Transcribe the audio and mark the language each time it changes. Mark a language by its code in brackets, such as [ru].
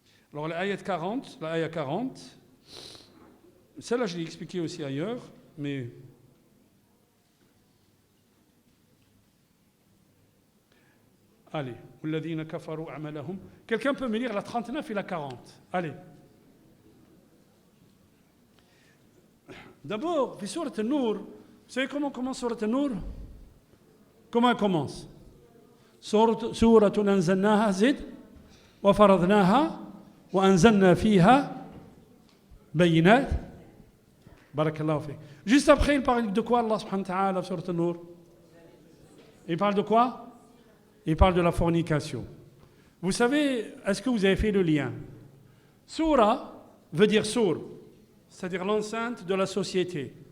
[fr] Alors, l'ayat 40, celle-là, je l'ai expliqué aussi ailleurs, mais allez, [ar] والذين كفروا أعمالهم. [fr] Quelqu'un peut me lire la 39 et la 40? Allez. D'abord, [ar] في سورة النور, [fr] vous savez comment commence سورة النور? Comment elle commence? [ar] سورة أنزلناها زد وفرضناها وأنزلنا فيها بينات بارك الله فيك. [fr] Juste après, il parle de quoi, Allah subhanahu wa ta'ala, sur le Nour? Il parle de quoi? Il parle de la fornication. Vous savez, est-ce que vous avez fait le lien? Soura veut dire sour, c'est-à-dire l'enceinte de la société.